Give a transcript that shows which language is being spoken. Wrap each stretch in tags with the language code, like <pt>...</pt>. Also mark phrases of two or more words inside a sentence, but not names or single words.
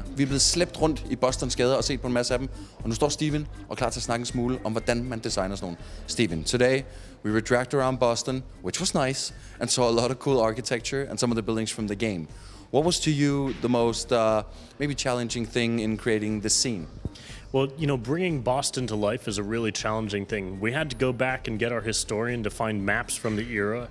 <da>Vi er blevet slæbt rundt i Bostons gader og set på en masse af dem. Og nu står Steven og klar til at snakke en smule om, hvordan man designer sådan nogle.</da> <en>Steven, today we were dragged around Boston, which was nice, and saw a lot of cool architecture and some of the buildings from the game. What was to you the most maybe challenging thing in creating this scene? Well, you know, bringing Boston to life is a really challenging thing. We had to go back and get our historian to find maps from the era.</en>